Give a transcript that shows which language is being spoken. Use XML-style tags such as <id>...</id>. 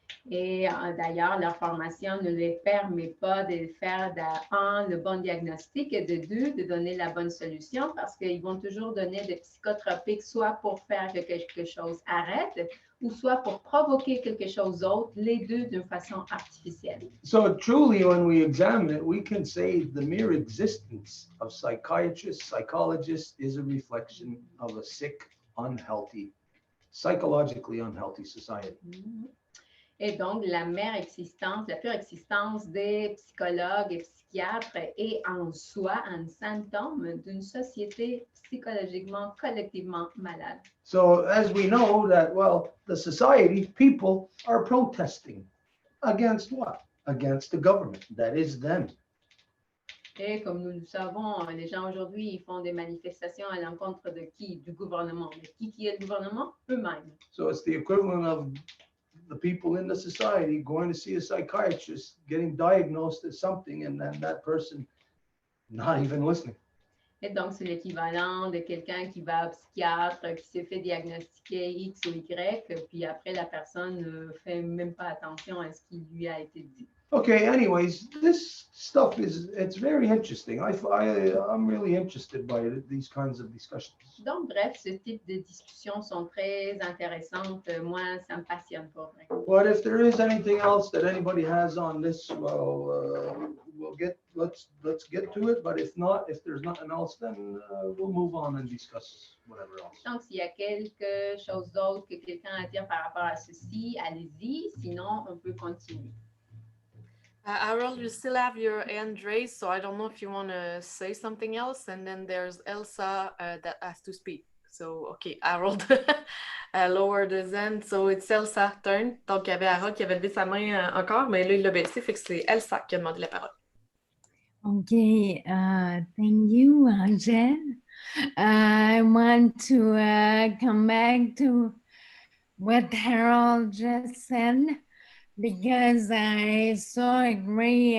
<fr>Et d'ailleurs, leur formation ne les permet pas de faire le bon diagnostic et de deux, de donner la bonne solution parce qu'ils vont toujours donner des psychotropiques soit pour faire que quelque chose arrête ou soit pour provoquer quelque chose d'autre, les deux d'une façon artificielle.</fr> <en>So truly, when we examine it, we can say the mere existence of psychiatrists, psychologists is a reflection of a sick, unhealthy, psychologically unhealthy society.</en> <fr>Et donc, la pure existence des psychologues et psychiatres est en soi un symptôme d'une société psychologiquement, collectivement malade.</fr> <en>So as we know that, well, the society, people are protesting against what? Against the government. That is them.</en> <fr>Et comme nous le savons, les gens aujourd'hui, ils font des manifestations à l'encontre de qui? Du gouvernement. Mais qui est le gouvernement? Eux-mêmes.</fr> <en>So it's the equivalent of the people in the society going to see a psychiatrist, getting diagnosed as something, and then that person not even listening.</en> <fr>Et donc, c'est l'équivalent de quelqu'un qui va au psychiatre, qui se fait diagnostiquer X ou Y, puis après, la personne ne fait même pas attention à ce qui lui a été dit.</fr> <en>Okay, anyways, this stuff it's very interesting. I'm really interested by these kinds of discussions.</en> <fr>Donc, bref, ce type de discussions sont très intéressantes. Moi, ça me passionne pour vrai.</fr> <en>But if there is anything else that anybody has on this, well, let's get to it. But if not, if there's nothing else, then we'll move on and discuss whatever else.</en> <fr>Donc, s'il y a quelque chose d'autre que quelqu'un a à dire par rapport à ceci, allez-y. Sinon, on peut continuer.</fr> <en>Harold, you still have your hand raised, so I don't know if you want to say something else. And then there's Elsa that has to speak. So, okay, Harold, lower the hand. So it's Elsa's turn.</en> <fr>Donc, il y avait Harold qui avait levé sa main encore, mais là, il l'a baissé, fait que c'est Elsa qui a demandé la parole.</fr> <en>Okay, thank you, Angel. I want to come back to what Harold just said, because I so agree.</en>